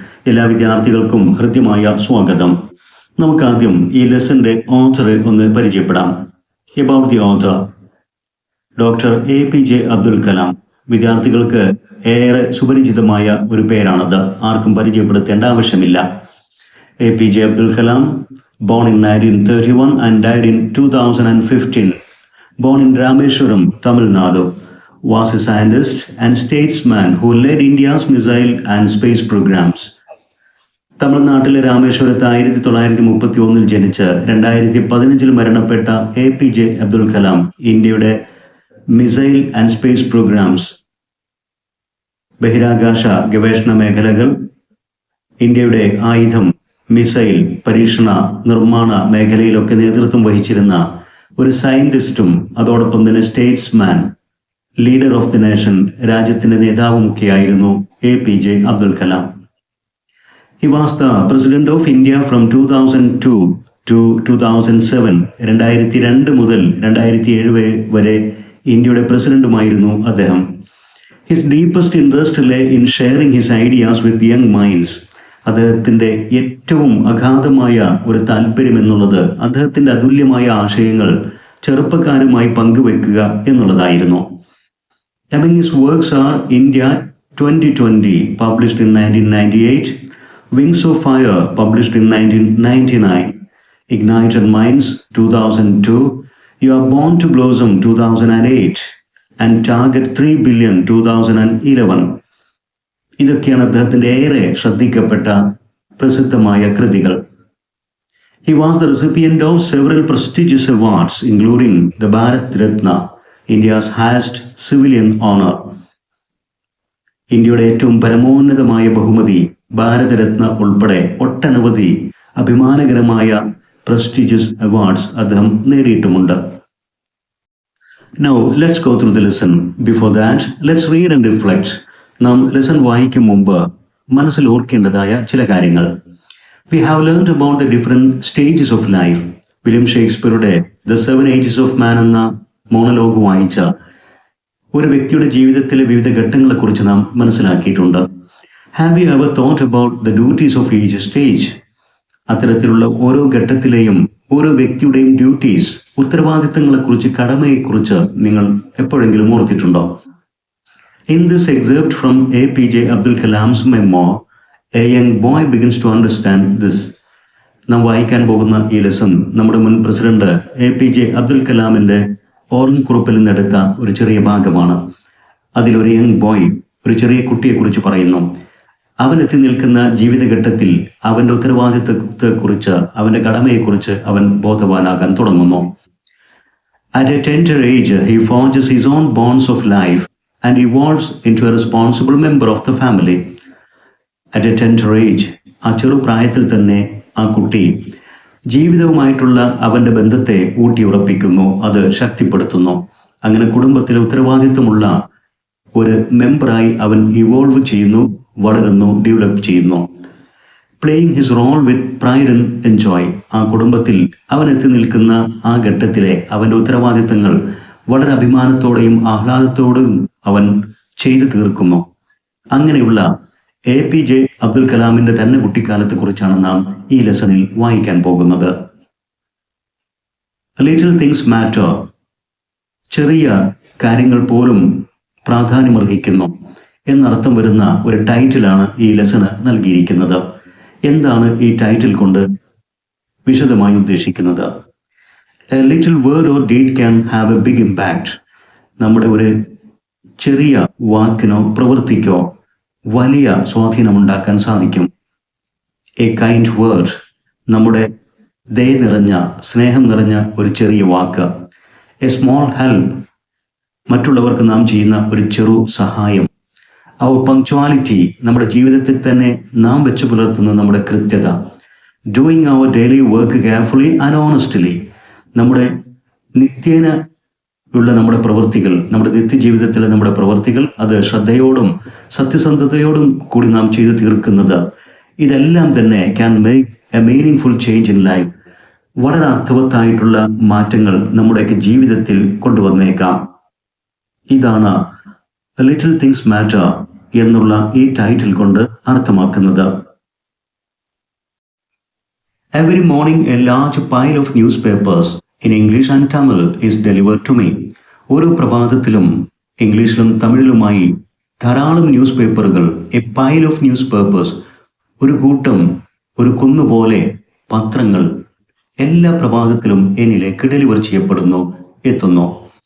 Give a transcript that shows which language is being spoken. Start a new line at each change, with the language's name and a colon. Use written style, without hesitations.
Malayalam: എല്ലാ വിദ്യാർത്ഥികൾക്കും ഹൃദ്യമായ സ്വാഗതം. നമുക്കാദ്യം ഈ ലെസന്റെ ഓഥറെ ഒന്ന് പരിചയപ്പെടാം.
English: About the author, doctor APJ Abdul Kalam.
Malayalam: വിദ്യാർത്ഥികൾക്ക് ഏറെ സുപരിചിതമായ ഒരു പേരാണത്, ആർക്കും പരിചയപ്പെടുത്തേണ്ട ആവശ്യമില്ല.
English: APJ Abdul Kalam, born in 1931 and died in 2015, born in Rameshwaram, Tamil Nadu, was a scientist and statesman who led India's missile and space programs.
Malayalam: തമിഴ്നാട്ടിലെ രാമേശ്വരത്ത് 1931 ജനിച്ച് 2015 മരണപ്പെട്ട APJ അബ്ദുൽ കലാം ഇന്ത്യയുടെ
English: missile and space programmes,
Malayalam: ബഹിരാകാശ ഗവേഷണ മേഖലകൾ, ഇന്ത്യയുടെ ആയുധം, മിസൈൽ പരീക്ഷണ നിർമ്മാണ മേഖലയിലൊക്കെ നേതൃത്വം വഹിച്ചിരുന്ന ഒരു സയന്റിസ്റ്റും അതോടൊപ്പം തന്നെ statesman,
English: leader of the nation,
Malayalam: രാജ്യത്തിന്റെ നേതാവുമൊക്കെയായിരുന്നു APJ Abdul Kalam.
English: He was the President of India from 2002 to 2007.
Malayalam: 2002 മുതൽ 2007 വരെ ഇന്ത്യയുടെ പ്രസിഡന്റുമായിരുന്നു അദ്ദേഹം.
English: His deepest interest lay in sharing his ideas with young minds.
Malayalam: അദ്ദേഹത്തിൻ്റെ ഏറ്റവും അഗാധമായ ഒരു താല്പര്യം എന്നുള്ളത് അദ്ദേഹത്തിൻ്റെ അതുല്യമായ ആശയങ്ങൾ ചെറുപ്പക്കാരുമായി പങ്കുവെക്കുക എന്നുള്ളതായിരുന്നു.
English: Among his works are India 2020, published in 1998, Wings of Fire, published in 1999, Ignited Minds 2002, You Are Born to Blossom 2008, and Target 3 Billion 2011.
Malayalam: ഇതൊക്കെയാണ് അദ്ദേഹത്തിൻ്റെ ഏറെ ശ്രദ്ധിക്കപ്പെട്ട പ്രസിദ്ധമായ കൃതികൾ.
English: He was the recipient of several prestigious awards, including the Bharat Ratna, India's highest civilian honor.
Malayalam: ഇന്ത്യയുടെ ഏറ്റവും പരമോന്നതമായ ബഹുമതി ഭാരതരത്ന ഉൾപ്പെടെ ഒട്ടനവധി അഭിമാനകരമായ പ്രസ്റ്റിജിയസ് അവാർഡ്സ് അദ്ദേഹം നേടിയിട്ടുമുണ്ട്.
English: Now let's go through the lesson. Before that, let's read and reflect.
Malayalam: നാം ലെസൺ വായിക്കും മുമ്പ് മനസ്സിൽ ഓർക്കേണ്ടതായ ചില കാര്യങ്ങൾ.
English: We have learned about the different stages of life.
Malayalam: William ഷേക്സ്പിയറുടെ The Seven Ages of Man എന്ന മോണലോഗ് വായിച്ച ഒരു വ്യക്തിയുടെ ജീവിതത്തിലെ വിവിധ ഘട്ടങ്ങളെക്കുറിച്ച് നാം മനസ്സിലാക്കിയിട്ടുണ്ട്.
English: Have you ever thought about the duties of each stage?
Malayalam: അത്തരത്തിലുള്ള ഓരോ ഘട്ടത്തിലെയും ഓരോ വ്യക്തിയുടെയും ഡ്യൂട്ടീസ്, ഉത്തരവാദിത്തങ്ങളെക്കുറിച്ച്, കടമയെക്കുറിച്ച് നിങ്ങൾ എപ്പോഴെങ്കിലും ഓർത്തിട്ടുണ്ടോ?
English: In this excerpt from APJ Abdul Kalam's memoir, a young boy begins to understand this.
Malayalam: നാം വായിക്കാൻ പോകുന്ന ഈ ലെസൺ നമ്മുടെ മുൻ പ്രസിഡന്റ് APJ അബ്ദുൽ കലാമിന്റെ ഓർമ്മക്കുറിപ്പിൽ നിന്നെടുത്ത ഒരു ചെറിയ ഭാഗമാണ്. അതിലൊരു
English: young boy,
Malayalam: ഒരു ചെറിയ കുട്ടിയെക്കുറിച്ച് പറയുന്നു. അവൻ എത്തി നിൽക്കുന്ന ജീവിതഘട്ടത്തിൽ അവന്റെ ഉത്തരവാദിത്തത്തെക്കുറിച്ച്, അവന്റെ കടമയെക്കുറിച്ച് അവൻ ബോധവാനാകാൻ തുടങ്ങുന്നു.
English: At a tender age, he forges his own bonds of life and evolves into a responsible member of the family. At a tender age,
Malayalam: ആ ചെറുപ്രായത്തിൽ തന്നെ ആ കുട്ടി ജീവിതവുമായിട്ടുള്ള അവൻ്റെ ബന്ധത്തെ ഊട്ടിയുറപ്പിക്കുന്നു, അത് ശക്തിപ്പെടുത്തുന്നു. അങ്ങനെ കുടുംബത്തിലെ ഉത്തരവാദിത്വമുള്ള ഒരു മെമ്പറായി അവൻ ഇവോൾവ് ചെയ്യുന്നു, വളരുന്നു, ഡെവലപ്പ് ചെയ്യുന്നു.
English: Playing his role with pride and enjoy.
Malayalam: ആ കുടുംബത്തിൽ അവൻ എത്തി നിൽക്കുന്ന ആ ഘട്ടത്തിലെ അവൻ്റെ ഉത്തരവാദിത്തങ്ങൾ വളരെ അഭിമാനത്തോടെയും ആഹ്ലാദത്തോടെയും അവൻ ചെയ്തു തീർക്കുന്നു. അങ്ങനെയുള്ള APJ അബ്ദുൽ കലാമിന്റെ തന്നെ കുട്ടിക്കാലത്തെ കുറിച്ചാണ് നാം ഈ ലെസണിൽ വായിക്കാൻ പോകുന്നത്.
English: little things matter,
Malayalam: ചെറിയ കാര്യങ്ങൾ പോലും പ്രാധാന്യമർഹിക്കുന്നു എന്നർത്ഥം വരുന്ന ഒരു ടൈറ്റിലാണ് ഈ ലെസണ് നൽകിയിരിക്കുന്നത്. എന്താണ് ഈ ടൈറ്റിൽ കൊണ്ട് വിശദമായി ഉദ്ദേശിക്കുന്നത്?
English: A little word or deed can have a big impact.
Malayalam: നമ്മുടെ ഒരു ചെറിയ വാക്കിനോ പ്രവൃത്തിക്കോ വലിയ സ്വാധീനമുണ്ടാക്കാൻ സാധിക്കും.
English: A kind word,
Malayalam: നമ്മുടെ ദയ നിറഞ്ഞ, സ്നേഹം നിറഞ്ഞ ഒരു ചെറിയ വാക്ക്.
English: A small help,
Malayalam: മറ്റുള്ളവർക്ക് നാം ചെയ്യുന്ന ഒരു ചെറു സഹായം.
English: Our punctuality,
Malayalam: നമ്മുടെ ജീവിതത്തിൽ തന്നെ നാം വെച്ച് പുലർത്തുന്ന നമ്മുടെ കൃത്യത.
English: Doing our daily work carefully and honestly,
Malayalam: നമ്മുടെ നിത്യേന ഉള്ള നമ്മുടെ പ്രവൃത്തികൾ, നമ്മുടെ നിത്യജീവിതത്തിലെ നമ്മുടെ പ്രവൃത്തികൾ, അത് ശ്രദ്ധയോടും സത്യസന്ധതയോടും കൂടി നാം ചെയ്തു തീർക്കുന്നത്, ഇതെല്ലാം തന്നെ
English: Can make a meaning full change in life.
Malayalam: വളരെ അർത്ഥവത്തായിട്ടുള്ള മാറ്റങ്ങൾ നമ്മുടെയൊക്കെ ജീവിതത്തിൽ കൊണ്ടുവന്നേക്കാം. ഇതാണ്
English: little things matter
Malayalam: എന്നുള്ള ഈ ടൈറ്റിൽ കൊണ്ട് അർത്ഥമാക്കുന്നത്.
English: Every morning a large pile of newspapers in English and Tamil is delivered to me.
Malayalam: ഓരോ പ്രഭാതത്തിലും ഇംഗ്ലീഷിലും തമിഴിലുമായി ധാരാളം ന്യൂസ് പേപ്പറുകൾ,
English: a pile of newspapers,
Malayalam: ഒരു കൂട്ടം, ഒരു കുന്നുപോലെ പത്രങ്ങൾ എല്ലാ പ്രഭാതത്തിലും എന്നിലേക്ക് ഡെലിവർ ചെയ്യപ്പെടുന്നു, എത്തുന്നു.